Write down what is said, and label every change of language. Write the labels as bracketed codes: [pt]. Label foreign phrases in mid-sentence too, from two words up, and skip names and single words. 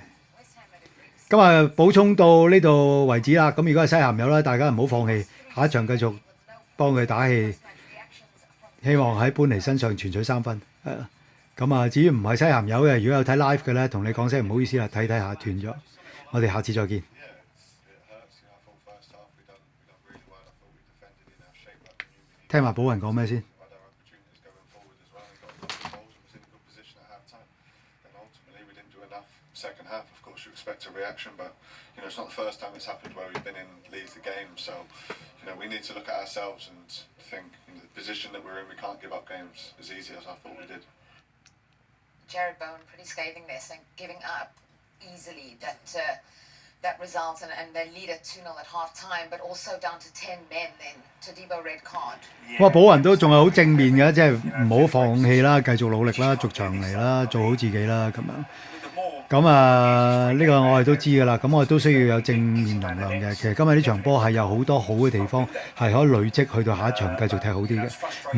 [yue] 今日補充到呢度為止啦。咁如果係西咸友啦，大家唔好放棄，下一場繼續幫佢打氣，希望喺般尼身上全取3分。咁至於唔係西咸友嘅，如果有睇 live 嘅咧，同你講聲唔好意思啦，睇下斷咗。我哋下次再見。聽埋寶雲講咩先？ [en] Second half, of course, you expect a reaction, but it's not the first time it's happened where we've been in leads the game. So, we need to look at ourselves and think the position that we're in, we can't give up games as easy as I thought we did. Jared Bowen pretty scathing there, saying giving up easily that result, and they lead at 2-0 at half time, but also down to 10 men then. Todibo red card. [yue] 哇，保雲都仲係好正面嘅，即係唔好放棄啦，繼續努力啦，逐場嚟啦，做好自己啦，咁樣。咁啊，呢個我哋都知㗎啦。咁我哋都需要有正面能量嘅。其實今日呢場波係有好多好嘅地方，係可以累積去到下一場繼續踢好啲嘅。